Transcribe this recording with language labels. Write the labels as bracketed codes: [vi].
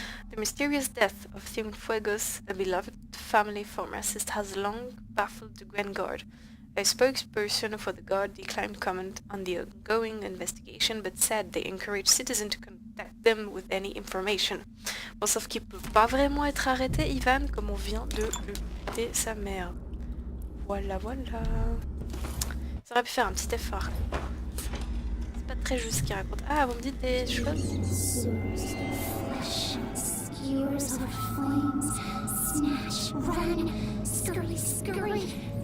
[en] The mysterious death of Cienfuegos, a beloved family pharmacist, has long baffled the Grand Guard. A spokesperson for the Guard declined comment on the ongoing investigation, but said they encourage citizens to contact them with any information. [fr] Bon, sauf qu'il peut pas vraiment être arrêté, Ivan, comme on vient de le buter sa mère. Voilà, voilà. Ça aurait pu faire un petit effort. C'est pas très juste ce qu'il raconte. Ah, vous me dites des choses? [en] Skewers of flames, snatch, run, scurry, scurry.